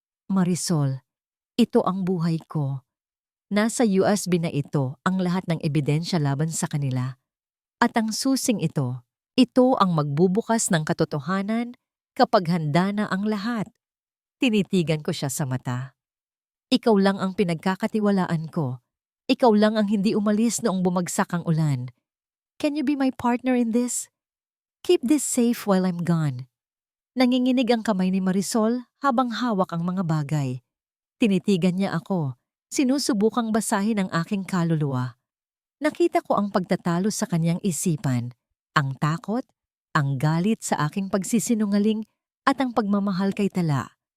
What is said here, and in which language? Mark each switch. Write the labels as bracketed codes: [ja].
[tl] Marisol, ito ang buhay ko. Nasa USB na ito ang lahat ng ebidensya laban sa kanila. At ang susing ito ang magbubukas ng katotohanan kapag handa na ang lahat. Tinitigan ko siya sa mata. Ikaw lang ang pinagkakatiwalaan ko. Ikaw lang ang hindi umalis noong bumagsak ang ulan. [en] Can you be my partner in this? Keep this safe while I'm gone. [tl] Nanginginig ang kamay ni Marisol habang hawak ang mga bagay. Tinitigan niya ako. Sinusubukang basahin ang aking kaluluwa. Nakita ko ang pagtatalo sa kanyang isipan, ang takot, ang galit sa aking pagsisinungaling at ang pagmamahal kay Tala.